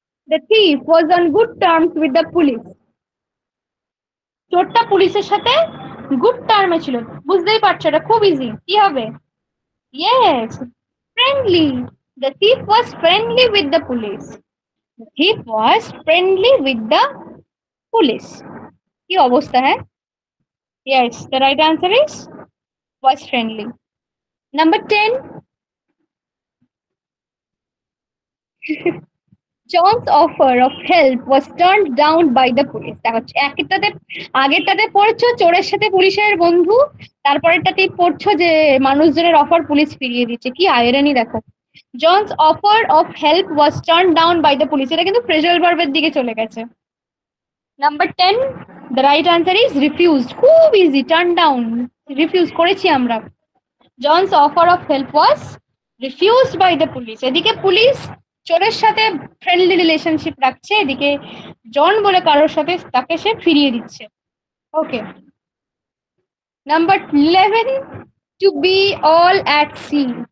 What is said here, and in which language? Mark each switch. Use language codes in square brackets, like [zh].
[en] The thief was on good terms with the police. [bn] চোরটা পুলিশের সাথে গুড টার্মে ছিল, বুঝতেই পারছো, এটা খুব ইজি। কি হবে? [en] Yes, friendly. The thief was friendly with the police. The thief was friendly with the police. [bn] কি অবস্থা, হ্যাঁ? [en] Yes, the right answer is was friendly. Number 10, John's offer of help was turned down by the police. [bn] দেখো, একটাতে আগেরটাতে পড়ছো চোরের সাথে পুলিশের বন্ধু, তারপরেরটাতেই পড়ছো যে মানুষজনের অফার পুলিশ ফিরিয়ে দিচ্ছে। কি আয়রানি দেখো। [en] John's offer of help was turned down by the police, [bn] এটা কিন্তু প্রেজাল ভার্বের দিকে চলে গেছে। [en] Number 10, the right answer is refused. খুব easy, turn down, [bn] রিফিউজ করেছি আমরা। [en] John's offer of help was refused by the police. [bn] এদিকে পুলিশ চোরের সাথে ফ্রেন্ডলি রিলেশনশিপ রাখছে, এদিকে জন বলে কারোর সাথে তাকে সে ফিরিয়ে দিচ্ছে। [en] Okay, number 11, to be all at sea.